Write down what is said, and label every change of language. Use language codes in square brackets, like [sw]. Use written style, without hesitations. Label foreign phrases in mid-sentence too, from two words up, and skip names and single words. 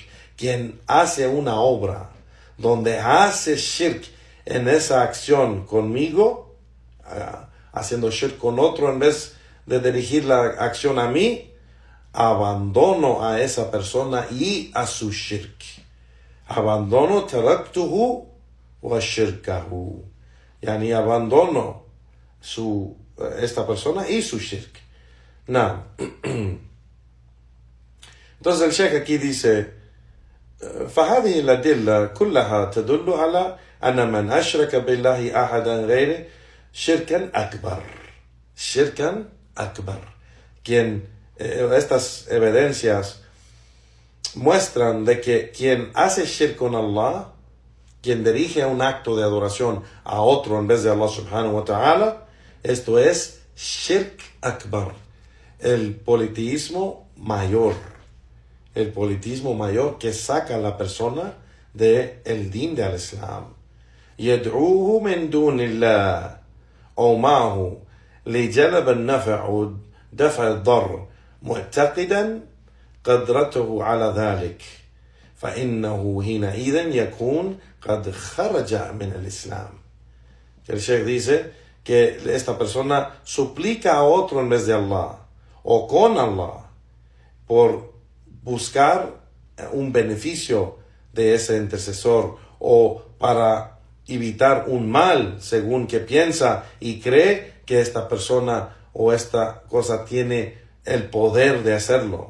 [es] Quien hace una obra donde hace shirk en esa acción conmigo, haciendo shirk con otro en vez de dirigir la acción a mí, abandono a esa persona y a su shirk. [ar] Abandono تركته وشركه. [es] Yani abandono esta persona y su shirk. Entonces el Sheikh aquí dice, [ar] فهذه الأدلة كلها تدل على أن من أشرك بالله أحدا غيره شركا أكبر. شركا أكبر. [es] Estas evidencias muestran de que quien hace shirk con Allah, quien dirige un acto de adoración a otro en vez de Allah [ar] سبحانه وتعالى, [es] esto es [ar] شرك أكبر, [es] el politeísmo mayor. El politeísmo mayor que saca a la persona del din del Islam. [ar] يدعوه من دون الله أو معه لجلب النفع ودفع الضر معتقدا قدرته على ذلك فإنه حينئذ يكون قد خرج من الإسلام. [es] El Sheikh dice que esta persona suplica a otro en vez de Allah o con Allah por buscar un beneficio de ese intercesor o para evitar un mal según que piensa y cree que esta persona o esta cosa tiene el poder de hacerlo.